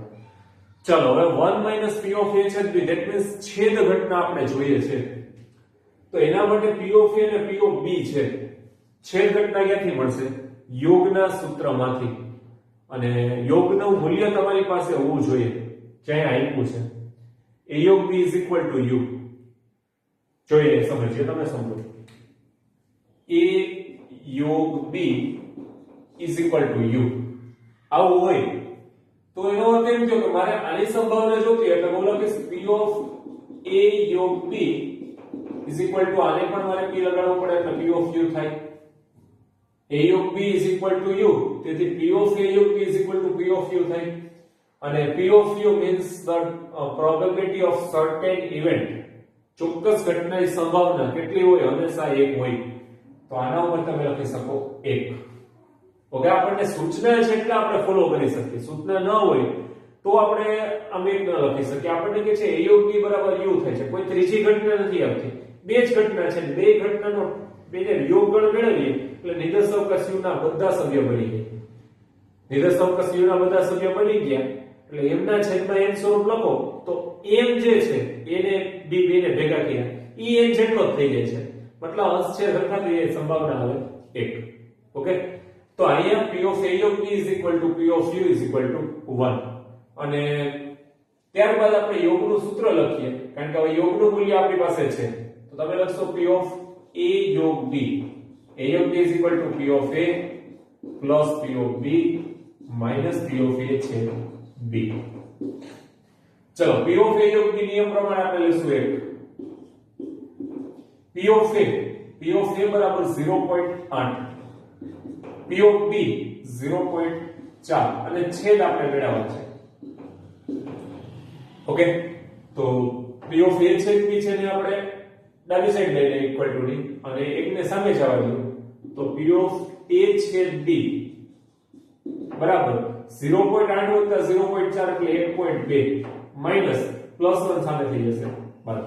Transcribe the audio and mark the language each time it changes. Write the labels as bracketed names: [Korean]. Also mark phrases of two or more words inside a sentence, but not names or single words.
[Gujarati] ચલો હવે 1 [English] minus P of A [Gujarati] છેદ B, [English] that means [Gujarati] છેદ ઘટના આપણે જોઈએ છે, તો એના માટે [English] P of A [Gujarati] અને [English] P of B [Gujarati] છે. છેદ ઘટના ક્યાંથી મળશે? યોગના સૂત્રમાંથી, અને યોગનું મૂલ્ય તમારી પાસે હોવું જોઈએ જ્યાં આપ્યું છે. [English] A યોગ B is equal to u. [Gujarati] જોઈએ સમજીએ, તમે સમજો. A યોગ B is equal to u આવું હોય તો એનો અર્થ એમ થયો કે મારે આની સંભાવના જોતી, એટલે બોલો કે [English] P of A [Gujarati] યોગ [English] B is equal to [Gujarati] આને પણ મારે P લગાડવું પડે એટલે [English] P of u [Gujarati] થાય. [English] A યોગ B is equal to u, તેથી P of A યોગ B is equal to P of u થાય. અને P of u means the probability of certain event, [Gujarati] ચોક્કસ ઘટનાની સંભાવના કેટલી હોય? હંમેશા 1 હોય. તો આના ઉપર તમે લખી શકો 1. ઓકે, આપણને સૂચના છે એટલે આપણે ફોલો કરી શકીએ, સૂચના ન હોય તો આપણે આમ એક ન લખી શકીએ. આપણને કે છે A યોગ B બરાબર u થાય છે, કોઈ ત્રીજી ઘટના નથી આવતી, બે જ ઘટના છે, બે ઘટનાનો બેને યોગગણ મેળવીએ એટલે નિદર્શક u ના બધા સભ્યો બની ગયા. નિદર્શક u ના બધા સભ્યો બની ગયા એટલે એમના છેદમાં n સ્વરૂપ લખો તો m જે છે એને b બેને ભેગા કર્યા ઈ n જેટલો જ થઈ જાય છે, મતલબ અંશ છે સરખા થઈ જાય, સંભાવના આવે 1. [English] ઓકે, [Gujarati] તો અહીંયા [English] P of A યોગ B is equal to P of U is equal to 1. [Gujarati] અને ત્યારબાદ આપણે યોગનું સૂત્ર લખીએ, કારણ કે હવે યોગનું મૂલ્ય આપણી પાસે છે, તો તમે લખશો [English] P of A [Gujarati] યોગ B. [English] A યોગ B is equal to P of A plus P of B minus P of A છેદ B. [Gujarati] ચલો [English] P of A [Gujarati] યોગ B નિયમ પ્રમાણે આપણે લઈશું 1. [English] P of A [Gujarati] બરાબર 0.8, [English] P of B [Gujarati] 0.4 અને છેદ આપણે મેળવવાનો છે. ઓકે, તો [English] P of A [Gujarati] છેદ B છે ને આપણે ડાબી સાઈડ લઈ લઈએ [English] equal to [Gujarati] ની, અને એકને સામે જવા દો તો [English] P of A [Gujarati] છેદ B બરાબર 0.8 વત્તા 0.4 એટલે 1.2 [English] minus plus [Gujarati] 1 સામે થઈ જશે બરાબર.